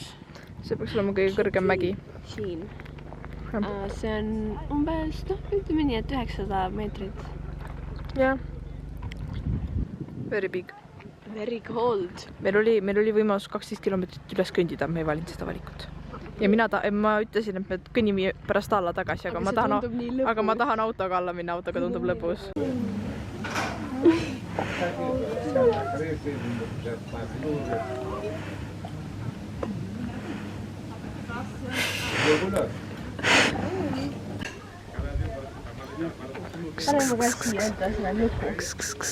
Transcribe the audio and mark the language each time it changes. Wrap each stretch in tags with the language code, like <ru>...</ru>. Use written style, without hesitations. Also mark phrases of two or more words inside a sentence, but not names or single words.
<et>See peaks olema kõige kõrgem mägi. Siin. See on umbes, ütleme nii, et 900 meetrit. jah.</et> <en>Very big. Very cold.</en> <et>Meil oli võimalus 12 kilomeetrit üles kõndida, me ei valinud seda valikut. Ja ma ütlesin, et me kõnnime pärast alla tagasi, aga ma tahan autoga alla minna, autoga tundub lõbus. Pane mu käest siia enda selle nuku.</et>